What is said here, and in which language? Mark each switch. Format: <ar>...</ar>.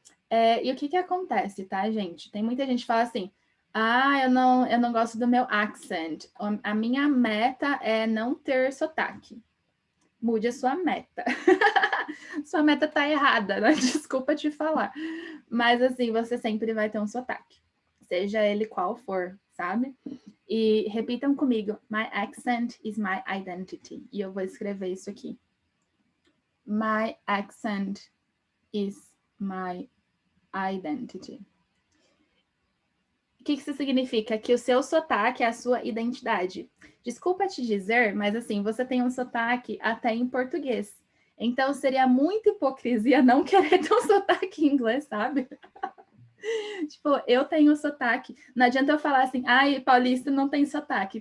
<pt>E o que acontece, tá, gente? Tem muita gente que fala assim, eu não gosto do meu accent. A minha meta é não ter sotaque. Mude a sua meta. Sua meta tá errada, né? Desculpa te falar. Mas assim, você sempre vai ter um sotaque. Seja ele qual for, sabe? E repitam comigo.</pt> <en>My accent is my identity.</en> <pt>E eu vou escrever isso aqui.</pt> <en>My accent is my identity.</en> <pt>O que isso significa? Que o seu sotaque é a sua identidade. Desculpa te dizer, mas assim, você tem um sotaque até em português. Então, seria muita hipocrisia não querer ter um sotaque em inglês, sabe? Tipo, eu tenho sotaque. Não adianta eu falar assim, paulista não tem sotaque.</pt>